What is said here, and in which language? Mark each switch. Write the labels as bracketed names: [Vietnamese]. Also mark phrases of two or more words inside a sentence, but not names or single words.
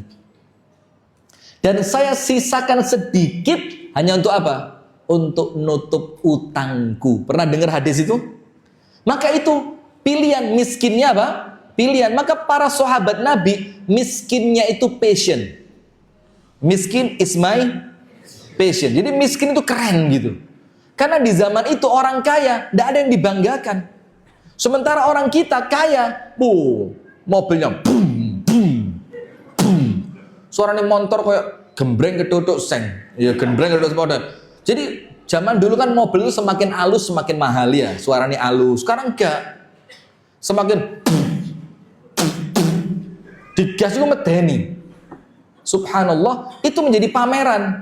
[Indonesian] Dan saya sisakan sedikit hanya untuk apa? Untuk nutup utangku. Pernah dengar hadis itu? Maka itu pilihan, miskinnya apa? Pilihan. Maka para sahabat Nabi, miskinnya itu passion. [English] Miskin is my passion. [Indonesian] Jadi miskin itu keren gitu. Karena di zaman itu orang kaya tidak ada yang dibanggakan. Sementara orang kita kaya, mobilnya boom, boom, boom. Suaranya motor kayak [Javanese] gembreng ketutuk [Indonesian] seng. Ya [Javanese] gembreng ketutuk [Indonesian] sepeda. Jadi zaman dulu kan mobil itu semakin halus semakin mahal ya. Suaranya halus. Sekarang enggak. Semakin digas itu medeni. Subhanallah, itu menjadi pameran.